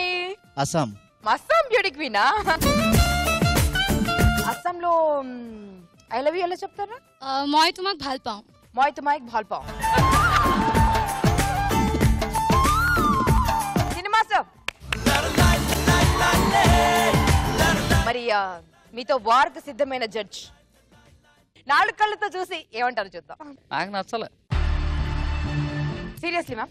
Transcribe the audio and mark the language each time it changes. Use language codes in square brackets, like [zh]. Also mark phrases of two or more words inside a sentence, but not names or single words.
[te] అస్సాం. అస్సాం బ్యూటీ క్వీనా? అస్సాంలో [en] I love you [te] ఎలా చెప్తారా? [as] মই তোমাক ভাল পাওঁ. মই তোমাক ভাল পাওঁ. [te] సినిమా సార్ మరి మీతో వార్కు సిద్ధమైన జడ్జ్ 4 కళ్ళతో చూసి ఏమంటారు చూద్దాం. నాకు నచ్చలే. [en] seriously ma'am